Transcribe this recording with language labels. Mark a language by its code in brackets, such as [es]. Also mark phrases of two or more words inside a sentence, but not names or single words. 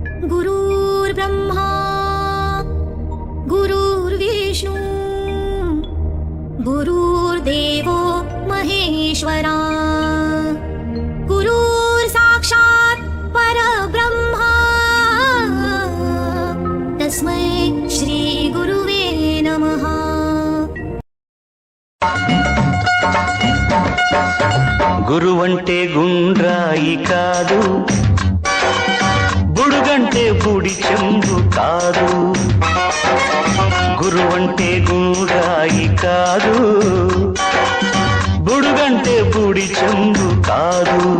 [sa] गुरुर्ब्रह्मा गुरुर्विष्णु गुरुर्देवो महेश्वरा गुरुर्साक्षात् परब्रह्मा तस्मै श्री गुरुवे नमः। [te] గురువంటే గుండ్రాయి కాదు, బుడుగంటే బుడి చెంబు కాదు. గురువంటే గుండ్రాయి కాదు, బుడుగంటే బుడి చెంబు కాదు.